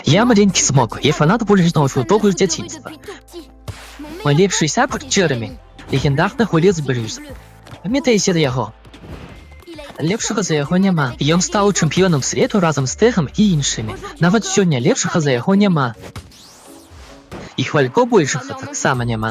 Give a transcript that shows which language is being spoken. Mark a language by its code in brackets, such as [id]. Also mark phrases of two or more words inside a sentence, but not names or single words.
[uk] Я маленький смок, я фанат вулічного футболу з дитинства. [be] Мой лепший сябр Джеремі, легендарны гулец Брюс. Памятаеце яго? Лепшага за яго няма. Ён стаў чэмпіёнам свету разам з Тегам і іншымі. Нават сёння лепшага за яго няма. І хвалько большага таксама няма.